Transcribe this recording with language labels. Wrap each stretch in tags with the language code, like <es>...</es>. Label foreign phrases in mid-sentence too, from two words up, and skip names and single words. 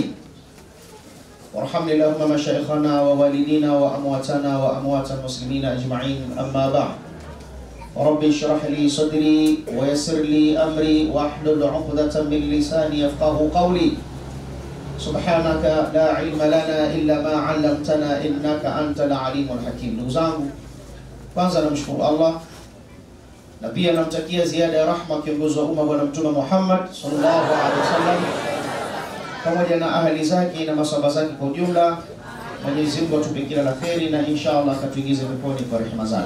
<ar>وارحمنا اللهم مشايخنا ووالدينا وأمواتنا وأموات المسلمين أجمعين. أما بعد، رب اشرح لي صدري ويسر لي أمري واحلل عقدة من لساني يفقه قولي. سبحانك لا علم لنا إلا ما علمتنا إنك أنت العليم الحكيم.</ar> <sw>Ndugu zangu, kwanza namshukuru Allah na pia namtakia ziada ya rahma kiongozi wa umma Bwana Mtume Muhammad</sw> <ar>صلى الله عليه وسلم</ar> <sw>pamoja na ahli zake na masahaba zake kwa ujumla. Mwenyezi Mungu atupe kila la kheri na inshallah akatuingize peponi kwa rehema zake.</sw>